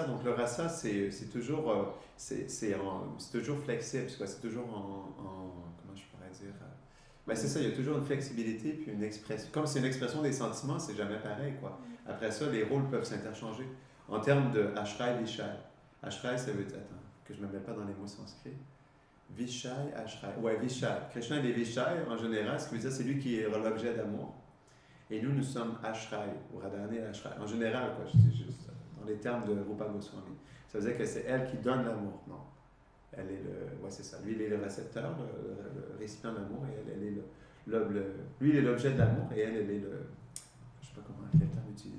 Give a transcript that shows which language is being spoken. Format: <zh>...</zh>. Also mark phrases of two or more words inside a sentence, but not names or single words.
<fr>Donc le rasa, c'est toujours, c'est toujours flexible. C'est toujours comment je pourrais dire? Ben, c'est ça, il y a toujours une flexibilité puis une expression. Comme c'est une expression des sentiments, c'est jamais pareil, quoi. Après ça, les rôles peuvent s'interchanger. En termes de ashray, vishai. Ashray, ça veut dire, attends, que je ne me mets pas dans les mots sanscrits. Vishai, ashray. Ouais, vishai. Krishna, il est vishai, en général, ce qui veut dire, c'est lui qui est l'objet d'amour. Et nous sommes ashray, ou radhane ashray. En général, quoi, je dis juste, dans les termes de Rupa Goswami. Ça veut dire que c'est elle qui donne l'amour, non? Elle est ouais, c'est ça. Lui, il est le récepteur, le récipient de l'amour, et elle est lui, il est l'objet de l'amour, et elle est le, je sais pas quel terme utiliser.</fr>